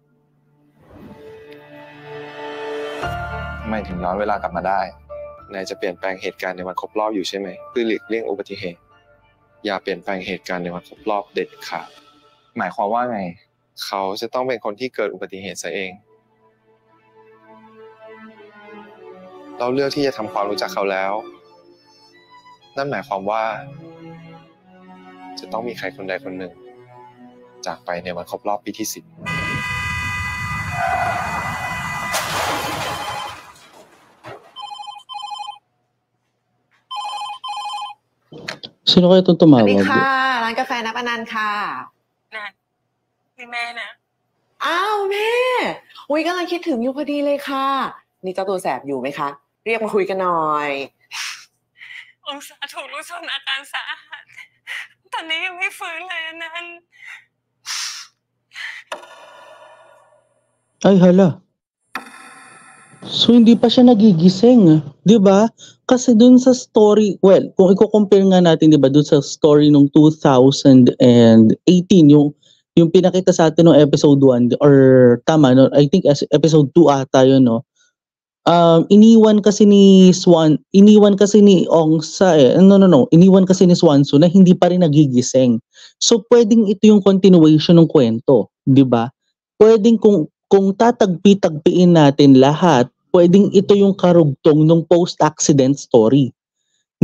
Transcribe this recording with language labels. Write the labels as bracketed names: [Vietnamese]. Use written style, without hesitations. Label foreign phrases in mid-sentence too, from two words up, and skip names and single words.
[Thai] ทำไมถึงย้อนเวลากลับมาได้นายจะเปลี่ยนแปลงเหตุการณ์ในวันครบรอบอยู่ใช่ไหมเพื่อหลีกเลี่ยงอุบัติเหตุอย่าเปลี่ยนแปลงเหตุการณ์ในวันครบรอบเด็ดขาดหมายความว่าไงเขาจะต้องเป็นคนที่เกิดอุบัติเหตุซะเองเราเลือกที่จะทำความรู้จักเขาแล้วนั่นหมายความว่าจะต้องมีใครคนใดคนหนึ่งจากไปในวันครบรอบปีที่ 10 [Filipino] Sino kaya itong [Thai] สวัส [Filipino] tumawag? [Thai] ดีค่ะร้านกาแฟนับอนันต์ค่ะ นะนี่แม่นะ อ้าวแม่อุ้ยกำลังคิดถึงอยู่พอดีเลยค่ะนี่เจ้าตัวแสบอยู่ไหมคะเรียกมาคุยกันหน่อย องศาถูกรถชนอาการสาหัสตอนนี้ยังไม่ฟื้นเลยอันนั้น [Filipino] Ay hala. So hindi pa siya nagigising, 'di ba? Kasi dun sa story, well, kung i-compare nga natin, 'di ba, dun sa story nung 2018, yung pinakita sa atin ng episode 1 or tama no, [English] I think [Filipino] episode 2 ata yun, no. Iniwan kasi ni Ongsa iniwan kasi ni Swanson na hindi pa rin nagigising. So pwedeng ito yung continuation ng kwento, 'di ba? Pwedeng kung tatagpi-tagpiin natin lahat, pwedeng ito yung karugtong ng [English] post-accident story.